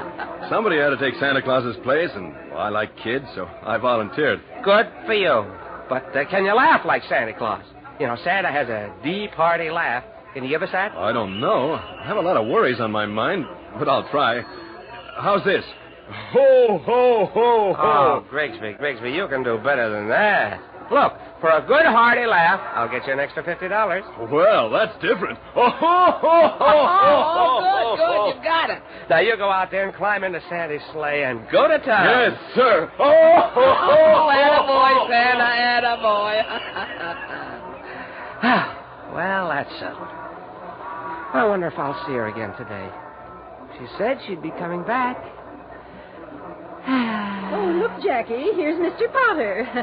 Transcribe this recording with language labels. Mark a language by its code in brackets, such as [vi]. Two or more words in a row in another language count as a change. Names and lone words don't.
[en] Somebody had to take Santa Claus's place, and I like kids, so I volunteered. Good for you. But can you laugh like Santa Claus? You know, Santa has a deep, hearty laugh. Can you give us that? I don't know. I have a lot of worries on my mind, but I'll try. How's this? Ho, ho, ho, ho. Oh, Grigsby, you can do better than that. Look, for a good, hearty laugh, I'll get you an extra $50. Well, that's different. Oh, ho, ho, ho, Oh, good. You got it. Now, you go out there and climb into Santa's sleigh and go to town. Yes, sir. Oh, ho, ho, Oh, attaboy, Santa, attaboy. Well, that's settled. I wonder if I'll see her again today. She said she'd be coming back. Oh, look, Jackie, here's Mr. Potter.